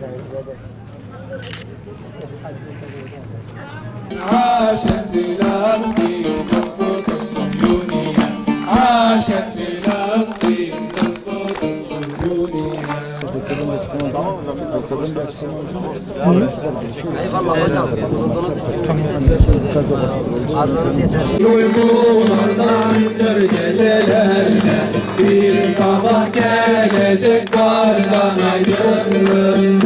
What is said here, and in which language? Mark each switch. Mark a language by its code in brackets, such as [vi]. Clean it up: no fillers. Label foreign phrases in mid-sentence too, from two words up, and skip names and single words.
[ar] عاشت فلسطين تسقط الصهيونية عاشت فلسطين تسقط الصهيونية. [tr] Eyvallah hocam. Bulduğunuz için biz teşekkür ederiz. Adınız yeter. Uykulardandır gecelerde bir sabah gelecek kardan aydınlık.